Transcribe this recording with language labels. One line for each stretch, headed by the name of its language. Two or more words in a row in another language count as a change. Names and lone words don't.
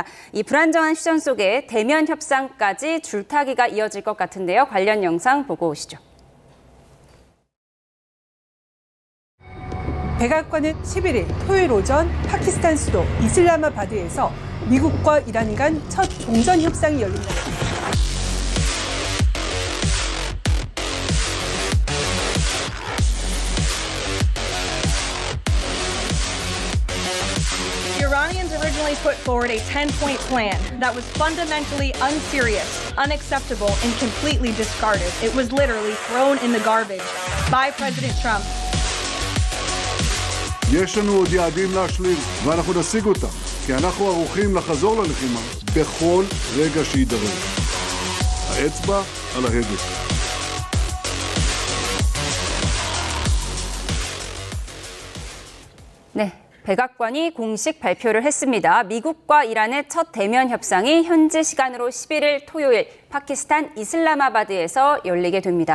Korean: 이 불안정한 휴전 속에 대면 협상까지 줄타기가 이어질 것 같은데요. 관련 영상 보고 오시죠. 백악관은 11일 토요일 오전 파키스탄 수도 이슬라마바드에서 미국과 이란 간 첫 종전 협상이 열립니다.
English: The Iranians originally put forward a 10-point plan that was fundamentally unserious, unacceptable, and completely discarded. It was literally thrown in the garbage by President Trump.
Hebrew: יש לנו עוד יעדים להשלים, ואנחנו נשיג אותם, כי אנחנו ערוכים לחזור ללחימה בכל רגע שידרש. האצבע על ההדק.
Korean: 네, 백악관이 공식 발표를 했습니다. 미국과 이란의 첫 대면 협상이 현지 시간으로 11일 토요일 파키스탄 이슬라마바드에서 열리게 됩니다.